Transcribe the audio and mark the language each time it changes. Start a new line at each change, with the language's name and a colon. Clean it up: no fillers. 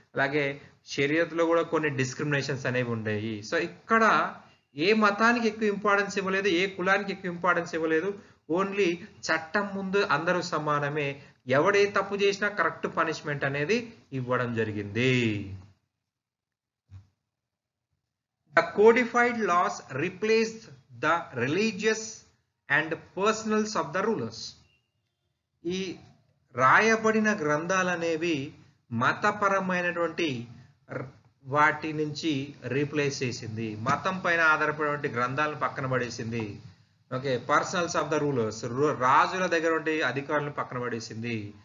Telugu: అలాగే షరియత్లో కూడా కొన్ని డిస్క్రిమినేషన్స్ అనేవి ఉండేవి. సో ఇక్కడ ఏ మతానికి ఎక్కువ ఇంపార్టెన్స్ ఇవ్వలేదు, ఏ కులానికి ఎక్కువ ఇంపార్టెన్స్ ఇవ్వలేదు. ఓన్లీ చట్టం ముందు అందరూ సమానమే, ఎవడే తప్పు చేసినా కరెక్ట్ పనిష్మెంట్ అనేది ఇవ్వడం జరిగింది.
English: The codified laws replaced the religious and personals of the rulers.
Telugu: ఈ రాయబడిన గ్రంథాలు అనేవి మతపరమైనటువంటి వాటి నుంచి రీప్లేస్ చేసింది. మతం పైన ఆధారపడినటువంటి గ్రంథాలను పక్కన పడేసింది. Okay,
English: personals of the rulers,
Telugu: రాజుల దగ్గర ఉండే అధికారులను పక్కన పడేసింది.